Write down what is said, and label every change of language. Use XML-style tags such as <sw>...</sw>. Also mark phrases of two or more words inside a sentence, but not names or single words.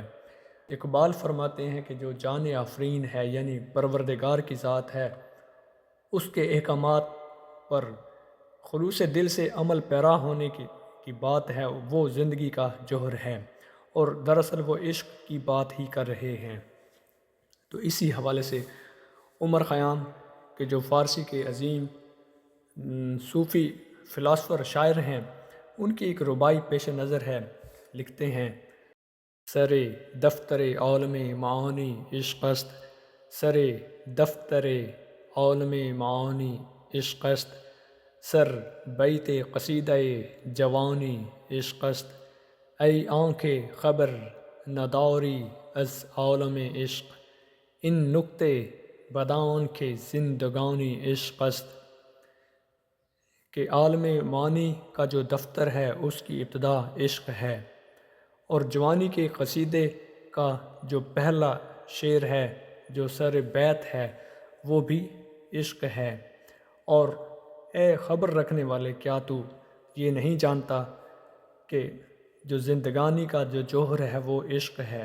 <ur>اقبال فرماتے ہیں کہ جو جان آفرین ہے یعنی پروردگار کی ذات ہے، اس کے احکامات پر خلوص دل سے عمل پیرا ہونے کی بات ہے، وہ زندگی کا جوہر ہے، اور دراصل وہ عشق کی بات ہی کر رہے ہیں۔ تو اسی حوالے سے عمر خیام کے جو فارسی کے عظیم صوفی فلاسفر شاعر ہیں، ان کی ایک ربائی پیش نظر ہے۔ لکھتے ہیں،</ur> <fa>سر دفتر عالم معانی عشق است، سر دفتر عالم معانی عشق است، سر بیت قصیدہ جوانی عشق است، ای آنکھ خبر نداری از عالم عشق، ان نکتے بدان کے زندگانی عشق است۔</fa> <ur>کہ عالم معانی کا جو دفتر ہے اس کی ابتدا عشق ہے، اور جوانی کے قصیدے کا جو پہلا شعر ہے، جو سر بیت ہے، وہ بھی عشق ہے۔ اور اے خبر رکھنے والے، کیا تو یہ نہیں جانتا کہ جو زندگانی کا جو جوہر ہے وہ عشق ہے؟</ur>